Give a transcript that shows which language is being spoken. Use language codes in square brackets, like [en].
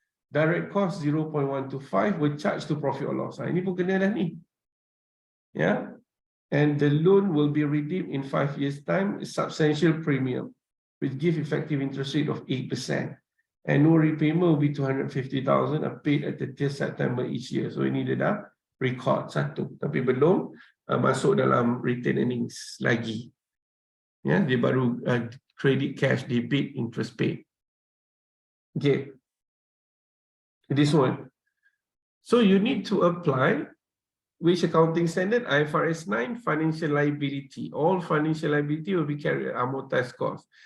[en] Direct cost 0.125 were charged to profit or loss. [ms] Ini pun kena dah ni. [en] And the loan will be redeemed in 5 years' time, substantial premium, which give effective interest rate of 8%. Annual repayment will be 250,000 are paid at 30th September each year. [ms] So ini dia dah record satu. Tapi belum masuk dalam retained earnings lagi. Dia baru credit cash, debit, interest paid. Okay. [en] This one. So you need to apply which accounting standard? IFRS 9 financial liability. All financial liability will be carried at amortized cost.